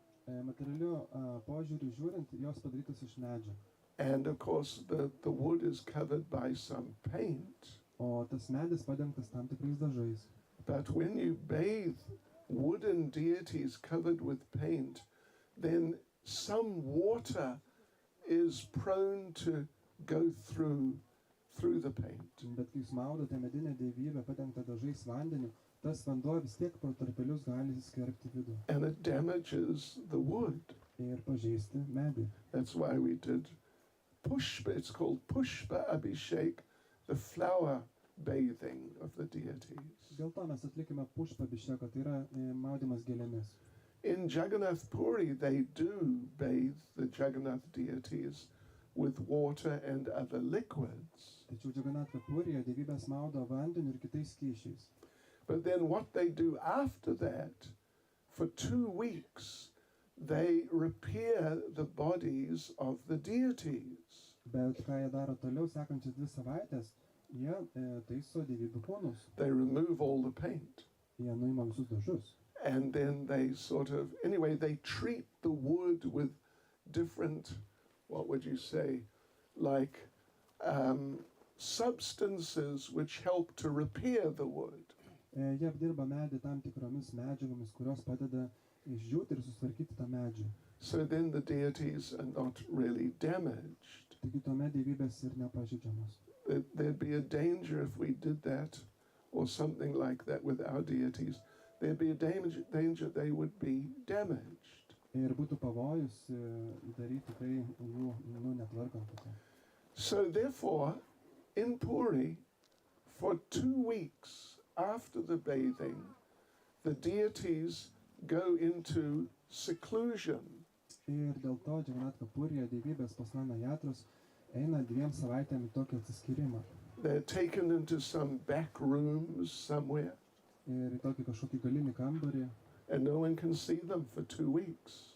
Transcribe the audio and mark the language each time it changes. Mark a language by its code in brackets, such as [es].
[lt] Materialiu požiūriu žiūrint, jos padarytos iš medžio. [en] And of course, the wood is covered by some paint. [lt] o tas medis padengtas tam tikrais dažais. [en] But when you bathe wooden deities covered with paint, then some water is prone to go through the paint. [lt] Bet kai jūs maudote medinę dievybę padengtą dažais vandeniu, tas vanduo vis tiek pro tarpelius gali įsiskverbti vidų [en] And it damages the wood. [lt] ir pažeisti medį. [en] That's why we did pushpa. It's called pushpa abhishek, the flower bathing of the deities. [lt] Dėl to mes atlikime pušpą abhišeką, tai yra maudymas gėlėmis. [en] In Jagannath Puri, they do bathe the Jagannath deities with water and other liquids. [lt] Tačiau Džaganatha Purijoje dievybės maudo vandeniu ir kitais skysčiais. [en] But then what they do after that, for 2 weeks, they repair the bodies of the deities. [lt] Bet ką jie daro toliau, sekančias 2 savaitės, jie taiso dievybių kūnus. [en] They remove all the paint. [lt] Jie nuima visus dažus. [en] And then they they treat the wood with different, what would you say, like substances which help to repair the wood. [lt] Jie apdirba medį tam tikromis medžiagomis, kurios padeda išdžiūti ir susitvarkyti tą medžią. [en] So then the deities are not really damaged. [lt] Taigi tuomet dievybės ir nepažeidžiamos. [en] There'd be a danger if we did that or something like that with our deities. There'd be a danger they would be damaged. [lt] Ir būtų pavojus daryti tai jų netvarkant. [en] So therefore, in Puri, for 2 weeks after the bathing, the deities go into seclusion. [lt] Ir dėl to Džaganatha Purijoje dievybės po Snana Yatros eina 2 savaitėm į tokį atsiskyrimą. [en] They're taken into some back rooms somewhere. [lt] Ir į tokį kažkokį galinį kambarį. [en] And no one can see them for 2 weeks.